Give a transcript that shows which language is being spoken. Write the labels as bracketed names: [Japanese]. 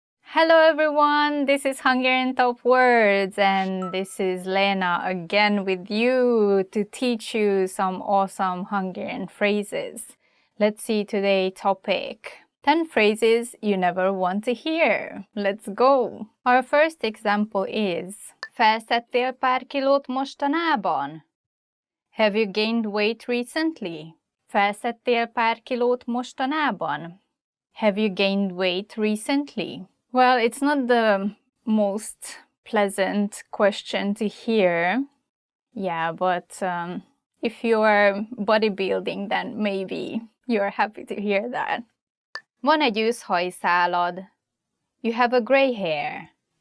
[English] Hello everyone, this is Hungarian Top Words and this is Lena again with you to teach you some awesome Hungarian phrases. Let's see today's topic. 10 phrases you never want to hear. Let's go! Our first example is [Hungarian] Felszedtél pár kilót mostanában? [English] Have you gained weight recently? [Hungarian] Felszedtél pár kilót mostanában? [English] Have you gained weight recently? Well, it's not the most pleasant question to hear. Yeah, but if you are bodybuilding, then maybe you're happy to hear that. [Hungarian] Van egy őszhajszálad. [English] You have a gray hair.